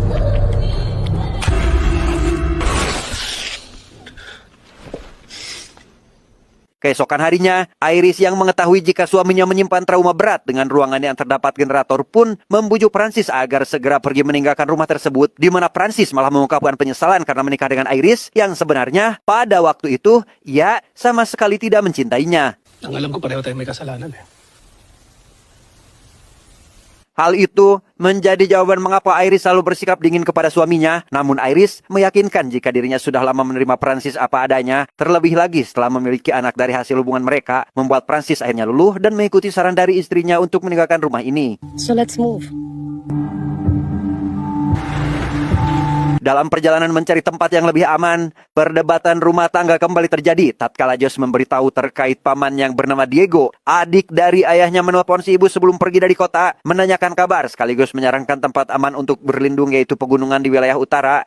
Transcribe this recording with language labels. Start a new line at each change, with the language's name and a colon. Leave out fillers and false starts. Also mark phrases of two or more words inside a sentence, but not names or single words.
Indonesian: Keesokan harinya, Iris yang mengetahui jika suaminya menyimpan trauma berat dengan ruangan yang terdapat generator pun membujuk Prancis agar segera pergi meninggalkan rumah tersebut, di mana Prancis malah mengungkapkan penyesalan karena menikah dengan Iris yang sebenarnya pada waktu itu ia sama sekali tidak mencintainya.
Filipino: Ang alam ko pareho tayo may kasalanan eh.
Indonesian: Hal itu menjadi jawaban mengapa Iris selalu bersikap dingin kepada suaminya. Namun Iris meyakinkan jika dirinya sudah lama menerima Prancis apa adanya. Terlebih lagi setelah memiliki anak dari hasil hubungan mereka, membuat Prancis akhirnya luluh dan mengikuti saran dari istrinya untuk meninggalkan rumah ini.
English: So let's move.
Indonesian: Dalam perjalanan mencari tempat yang lebih aman, perdebatan rumah tangga kembali terjadi tatkala Josh memberitahu terkait paman yang bernama Diego. Adik dari ayahnya menelpon si ibu sebelum pergi dari kota, menanyakan kabar sekaligus menyarankan tempat aman untuk berlindung yaitu pegunungan di wilayah utara.